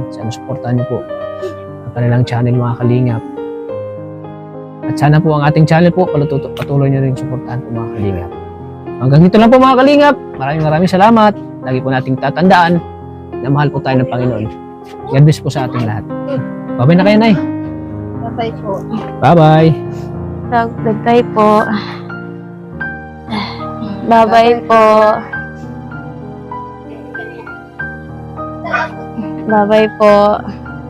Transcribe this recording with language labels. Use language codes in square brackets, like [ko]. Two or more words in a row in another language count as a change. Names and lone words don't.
[tl] Sana suportahan niyo po ang kanilang channel, mga Kalingap. At sana po ang ating channel po patuloy niyo rin suportahan po, mga Kalingap. Hanggang dito lang po, mga Kalingap. Maraming salamat. Lagi po nating tatandaan na mahal po tayo ng Panginoon. [en] God bless [tl] po sa ating lahat. Bye-bye na kayo, Nay. Bye-bye po. Bye-bye. Bye-bye po. Bye-bye po. Bye-bye po.